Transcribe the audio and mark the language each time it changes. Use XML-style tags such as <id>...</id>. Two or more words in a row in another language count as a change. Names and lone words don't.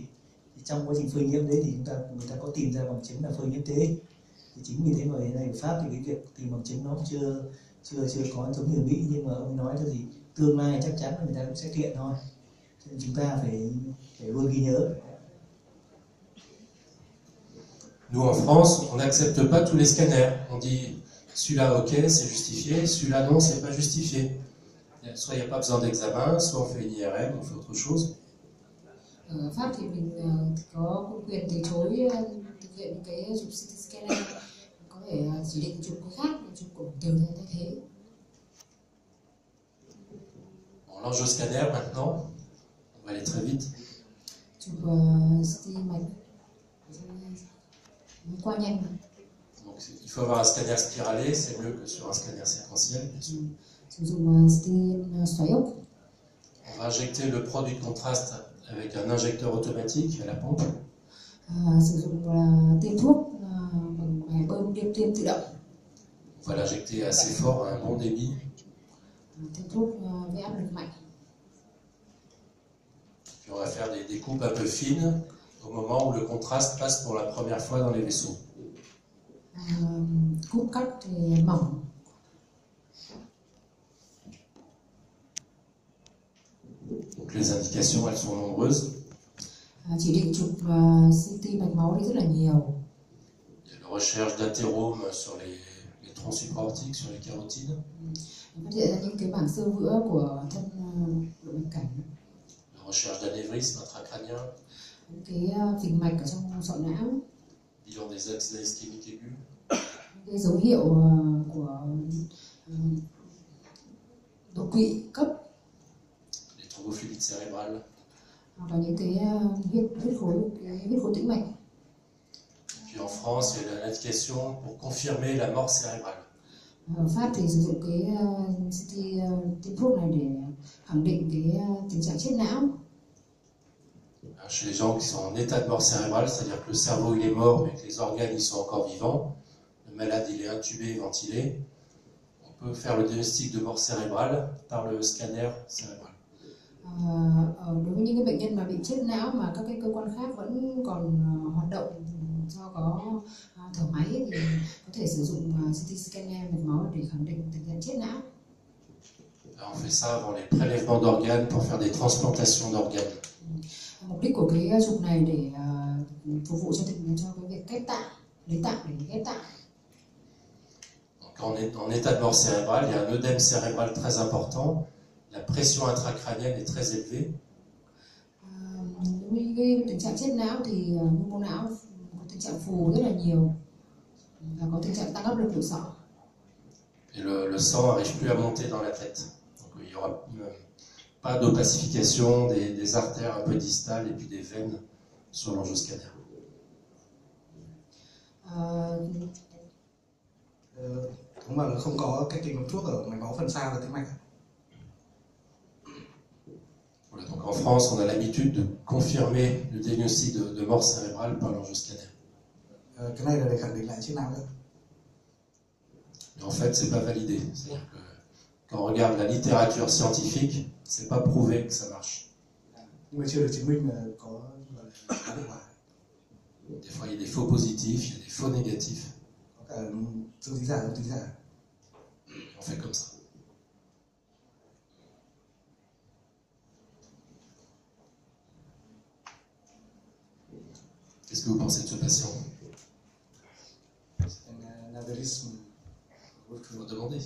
<vi>Thì trong quá trình phơi nhiễm đấy thì người ta có tìm ra bằng chứng là phơi nhiễm tế. Thì chính vì thế mà hiện nay ở Pháp thì cái việc tìm bằng chứng nó cũng chưa có giống như ở Mỹ, nhưng mà ông nói là gì, tương lai chắc chắn là người ta cũng sẽ kiện thôi. Cho nên chúng ta phải luôn ghi nhớ.</vi> <fr>Nous en France, on n'accepte pas tous les scanners. On dit celui-là ok, c'est justifié, celui-là non, c'est pas justifié. Soit il n'y a pas besoin d'examen, soit on fait une IRM, on fait autre chose.</fr> <vi>Ở Pháp thì mình có quyền từ chối thực hiện những cái chụp</vi> <en>CT scanner,</en> <vi>có thể chỉ định chụp cái khác, chụp cổ từ thay thế.</vi> <fr>Bon, l'angioscanner maintenant, on va aller très vite.</fr> <vi>Chụp CT mạch qua nhanh.</vi> <fr>Donc, il faut avoir un scanner spiralé, c'est mieux que sur un scanner séquentiel, bien sûr.</fr> <vi>Sử dụng CT xoáy ốc.</vi> <fr>On va injecter le produit de contraste avec un injecteur automatique à la pompe.</fr> <vi>Sử dụng tiêm thuốc bằng máy bơm tiêm tự động.</vi> <fr>On va l'injecter assez fort à un bon débit.</fr> <vi>Tiêm thuốc với áp lực mạnh.</vi> <fr>Puis on va faire des découpes un peu fines au moment où le contraste passe pour la première fois dans les vaisseaux.</fr> <vi>Cúp cắt thì mỏng.</vi> <fr>Donc les indications, elles sont nombreuses.</fr> <vi>Chỉ định chụp CT mạch máu thì rất là nhiều.</vi> <fr>Il y a la recherche d'athérome sur les troncs supraortiques, sur les carotides.</fr> <vi>Phát hiện ra những cái mảng xơ vữa của thân động mạch cảnh.</vi> <fr>La recherche d'anévrisme intracrânien.</fr> <vi>Những cái phình mạch ở trong sọ não.</vi> <fr>Bilan des accidents ischémiques aigus.</fr> <vi>Cái dấu hiệu của đột quỵ cấp.</vi> <fr>Les thrombophélites cérébrales.</fr> <vi>Hoặc là những cái huyết khối tĩnh mạch.</vi> <fr>Puis en France, il y a l'indication pour confirmer la mort cérébrale.</fr> <vi>Ở Pháp thì sử dụng cái CT tiêm thuốc này để khẳng định cái tình trạng chết não.</vi> <fr>Chez les gens qui sont en état de mort cérébrale, c'est-à-dire que le cerveau il est mort mais que les organes ils sont encore vivants, le malade il est intubé, ventilé, on peut faire le diagnostic de mort cérébrale par le scanner cérébral.</fr> <vi>Đối với những cái bệnh nhân mà bị chết não mà các cái cơ quan khác vẫn còn hoạt động do có thở máy thì có thể sử dụng</vi> <en>CT scanner</en> <vi>mạch máu để khẳng định tình trạng chết não.</vi> <fr>On fait ça avant les prélèvements d'organes pour faire des transplantations d'organes.</fr> <vi>Mục đích của cái chụp này để phục vụ cho cái việc ghép tạng, lấy tạng để ghép tạng.</vi> <fr>Quand on est en état de mort cérébrale, il y a un œdème cérébral très important, la pression intracrânienne est très élevée.</fr> <vi>Đối với cái tình trạng chết não thì nhu mô não có tình trạng phù rất là nhiều và có tình trạng tăng áp lực của sọ.</vi> <fr>Et le sang n'arrive plus à monter dans la tête. Donc il n'y aura pas d'opacification des artères un peu distales et puis des veines sur l'angioscanner.</fr> <vi>Đúng là không có cách tìm thuốc ở mạch máu phần xa và tĩnh mạch.</vi> <fr>Voilà, donc en France, on a l'habitude de confirmer le diagnostic de mort cérébrale par l'angioscanner.</fr> <vi>Cái này là để khẳng định lại chết não nữa.</vi> <fr>Mais en fait, c'est pas validé. C'est-à-dire que quand on regarde la littérature scientifique, c'est pas prouvé que ça marche.</fr> <vi>Nhưng mà chưa được chứng minh là có hiệu quả.</vi> <fr>Des fois, il y a des faux positifs, il y a des faux négatifs.</fr> <vi>Có cả dương tính giả, âm tính giả.</vi> <fr>On fait comme ça. Qu'est-ce que vous pensez de ce patient? Faut demander.</fr>